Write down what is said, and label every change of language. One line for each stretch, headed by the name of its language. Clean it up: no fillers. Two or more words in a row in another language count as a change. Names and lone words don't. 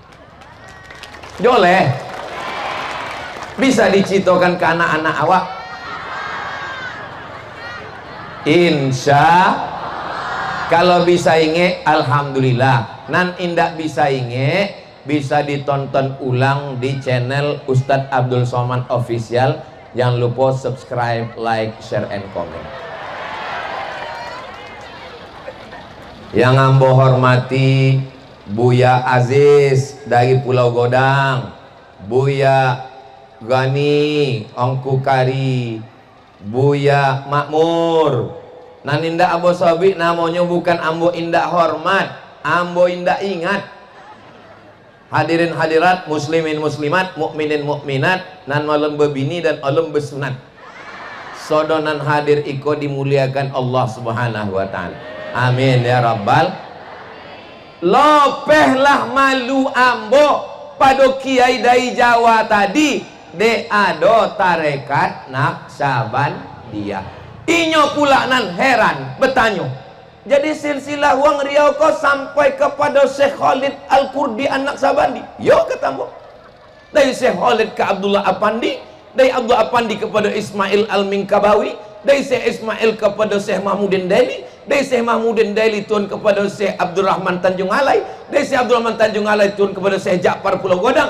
Minangkabau: Boleh bisa dicitokan ke anak-anak awak, insya kalau bisa inge alhamdulillah, nan indak bisa inge bisa ditonton ulang di channel Ustadz Abdul Somad Official.
Indonesian: Jangan lupa subscribe,
English: like, share, and comment.
Indonesian: Yang ambo hormati Buya Aziz dari Pulau Godang, Buya Gani Ongku Kari, Buya Makmur.
Minangkabau: Nan indah ambo sobi namanya bukan ambo indah hormat, ambo indah ingat.
Indonesian: Hadirin hadirat, muslimin muslimat, mukminin mukminat, nan malam bebini dan alam besunat.
Minangkabau: Sodonan hadir iko dimuliakan
Arabic: الله سبحانه وتعالى. آمين يا ربَّ.
Minangkabau: Lopehlah malu ambo pada kiai dari Jawa tadi de ado tarekat Naqsabandiyah. Inyo pula nan heran bertanya.
Indonesian: Jadi silsilah Wang Riau kau sampai kepada Syekh Khalid Al-Kurdi anak Sabandi. Yo ketemu. Dari Syekh Khalid ke Abdullah Apandi, dari Abdullah Apandi kepada Ismail Al-Minkabawi, dari Syekh Ismail kepada Syekh Mahmudin Daili, dari Syekh Mahmudin Daili turun kepada Syekh Abdurrahman Tanjung Alai, dari Syekh Abdurrahman Tanjung Alai turun kepada Syekh Ja'far Pulau Godang.